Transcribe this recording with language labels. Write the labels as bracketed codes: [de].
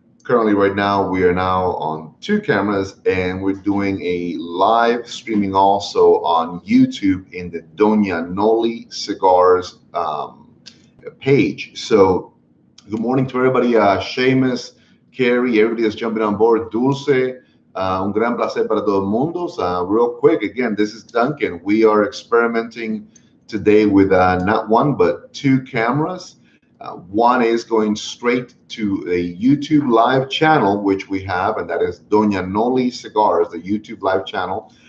[en] Currently, right now, we are now on two cameras, and we're doing a live streaming also on YouTube in the Doña Noli Cigars page. So good morning to everybody. Seamus, Carrie, everybody that's jumping on board. [es] Dulce, un gran placer para todo el mundo. [en] Real quick, again, this is Duncan. We are experimenting today with not one, but two cameras. One is going straight to a YouTube live channel, which we have, and that is Doña Noli Cigars, the YouTube live channel.